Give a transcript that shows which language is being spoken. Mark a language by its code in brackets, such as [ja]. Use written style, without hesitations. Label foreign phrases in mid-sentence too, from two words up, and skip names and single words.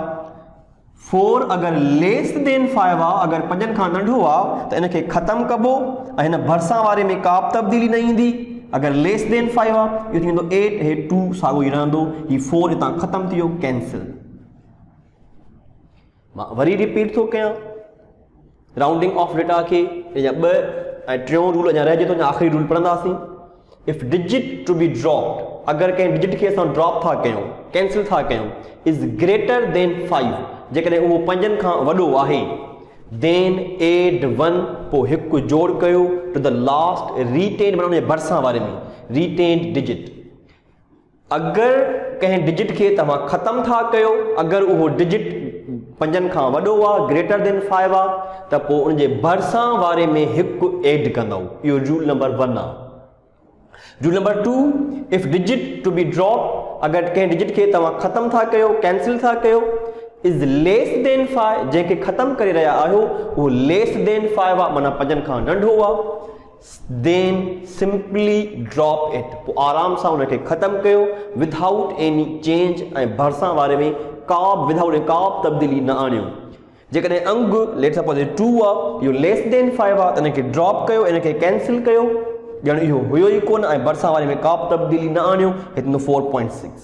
[sd] 4 अगरि [en] less than [sd] 5 आहे, अगरि 5 खां नंढो आहे त इनखे ख़तमु कबो ऐं हिन भरिसां वारे में का बि तब्दीली न ईंदी। अगरि [en] less than [sd] 5 आहे, इहो थींदो 8, हे 2 साॻियो ई रहंदो, हीउ 4 हितां ख़तमु थी वियो, कैंसिल। मां वरी रिपीट थो कयां [en] rounding off data [sd] खे। या 2 ऐं 3 रूल अञा रहिजे थो, अञा आख़िरी रूल पढ़ंदासीं। [en] If digit to be dropped, [sd] अगरि कंहिं डिजिट खे असां ड्रॉप था कयूं, कैंसिल था कयूं, [en] is greater than 5, [sd] जेकॾहिं उहो 5 खां वॾो आहे, [en] then add 1, [sd] पोइ हिकु जोड़ कयो [en] to the last retain, [sd] माना उनजे भरिसां वारे में [en] retain digit. [sd] अगरि कंहिं डिजिट खे तव्हां ख़तमु था कयो, अगरि उहो डिजिट 5 खां वॾो आहे, [en] greater than 5 [sd] आहे, त पोइ उनजे भरिसां वारे में हिकु एड कंदव। [en] इहो rule number 1 आहे। Rule number 2, if digit to be drop, [sd] अगरि कंहिं डिजिट खे तव्हां ख़तमु था कयो, कैंसिल था कयो, [en] is less than 5, [sd] जंहिंखे ख़तमु करे रहिया आहियो उहो [en] less than 5 [sd] आहे, माना 5 खां नंढो आहे, [en] then simply drop it, [sd] पोइ आराम सां उनखे ख़तमु कयो [en] without any change, [sd] ऐं भरिसां वारे में का बि तब्दीली न आणियो। जेकॾहिं अंग [en] let suppose [sd] 2 आहे, इहो [en] less than 5 [sd] आहे, त इनखे ड्रॉप कयो, इनखे कैंसिल कयो, ॼण इहो हुयो ई कोन, ऐं भरिसां वारे में का बि तब्दीली न आणियो, हिते 4.6।